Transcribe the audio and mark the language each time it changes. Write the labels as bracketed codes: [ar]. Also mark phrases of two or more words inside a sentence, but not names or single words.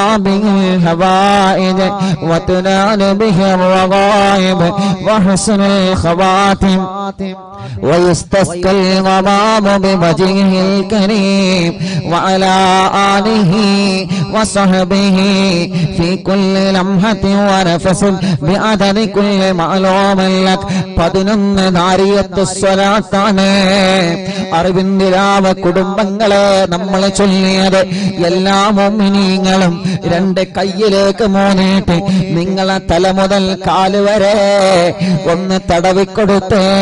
[ar] به الحوائج وتنال به الرغائب وحسن الخواتم ويستسقى الغمام بوجهه الكريم وعلى آله وصحبه في كل لمحة ونفس بعدد كل معلوم لك 11 [ml] നാരിയത്ത് സ്വലാത്താണ്. അറിവിന്ദിരാവ് കുടുംബങ്ങളെ നമ്മൾ ചൊല്ലിയത് എല്ലാ മുഅ്മിനീങ്ങളും 2 കൈയിലേക്ക് മൂന്നിട്ട് നിങ്ങളെ തല മുതൽ കാല് വരെ ഒന്ന് തടവിക്കൊടുത്തേ.